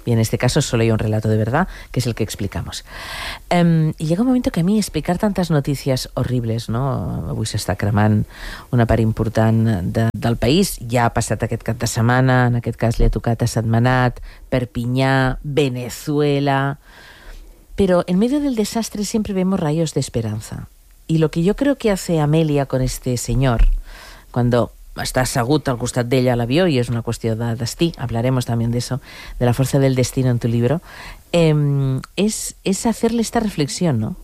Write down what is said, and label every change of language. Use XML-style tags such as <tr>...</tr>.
<es>Y en este caso solo hay un relato de verdad, que es el que explicamos. Y llega un momento que a mí explicar tantas noticias horribles, ¿no?</es> <ca>Avui s'està cremant una part important del país, ja ha passat aquest cap de setmana, en aquest cas li ha tocat a Setmanat, Perpinyà, Venezuela...</ca> <es>Pero en medio del desastre siempre vemos rayos de esperanza. Y lo que yo creo que hace Amelia con este señor, cuando</es> <ca>està assegut al costat d'ella a l'avió, i és una qüestió de destí,</ca> <es>hablaremos también de eso, de la fuerza del destino en tu libro, es hacerle esta reflexión, ¿no?</es>